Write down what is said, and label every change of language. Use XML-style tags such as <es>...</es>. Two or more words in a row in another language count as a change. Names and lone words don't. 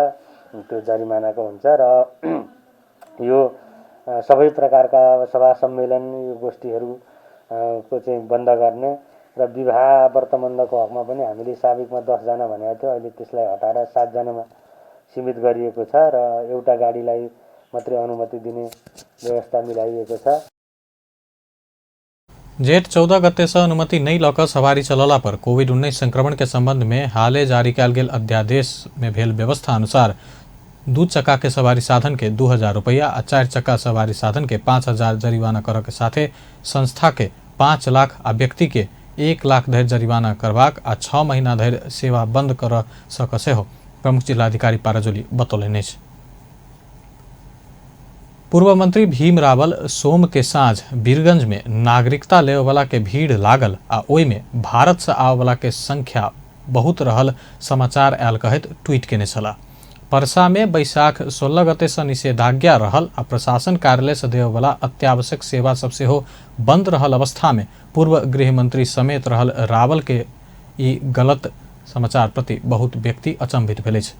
<ne>त्यो जरिमानाको हुन्छ र यो सबै प्रकारका सभा सम्मेलन यो गोष्ठीहरू को चाहिँ बन्द गर्ने र विवाह व्रतबन्धको हकमा पनि हामीले साबिकमा 10 जना भनेको थियो, अहिले त्यसलाई हटाएर 7 जनामा सीमित गरिएको छ र एउटा गाडीलाई मात्रै अनुमति दिने व्यवस्था मिलाइएको छ।</ne> <mai>जेठ 14 गते से अनुमति नहीं लऽ कऽ सवारी चलला पर कोविड-19 संक्रमण के संबंध में हाले जारी कयल गेल अध्यादेश में भेल व्यवस्था अनुसार 2 चक्का के सवारी साधन के 2000 रुपैया आ 4 चक्का सवारी साधन के 5000 जरिवाना करऽ के साथे संस्था के 5 लाख आ व्यक्ति के 1 लाख धरि जरिवाना करबाक आ 6 महीना धरि सेवा बंद करऽ सकऽ सेहो प्रमुख जिलाधिकारी पाराजोली बतौलनि अछि। पूर्व मंत्री भीम रावल सोम के साँझ वीरगंज में नागरिकता लेवे वाला के भीड़ लागल आ ओहि में भारत से आवे वाला के संख्या बहुत रहल समाचार आयल कहैत ट्वीट केने छलाह। परसा में बैसाख 16 गते से निषेधाज्ञा रहल आ प्रशासन कार्यालय से देवे वाला अत्यावश्यक सेवा सब सेहो बंद रहल अवस्था में पूर्व गृह मंत्री समेत रहल रावल के ई गलत समाचार प्रति बहुत व्यक्ति अचंभित भेल अछि।</mai>